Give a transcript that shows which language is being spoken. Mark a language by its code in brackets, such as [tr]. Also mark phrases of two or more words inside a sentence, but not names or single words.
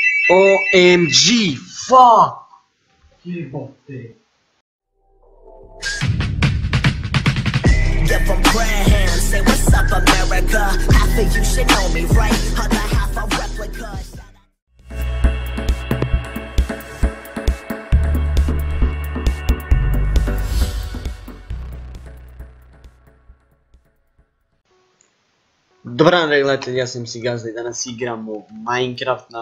[en] OMG, fuck! Jebote. Give them prayer hands, say what's up America. Half of you should know me, right? Other half a replica. [hr] Dobar dan gledatelji, ja sam si Gazda i danas igramo Minecraft na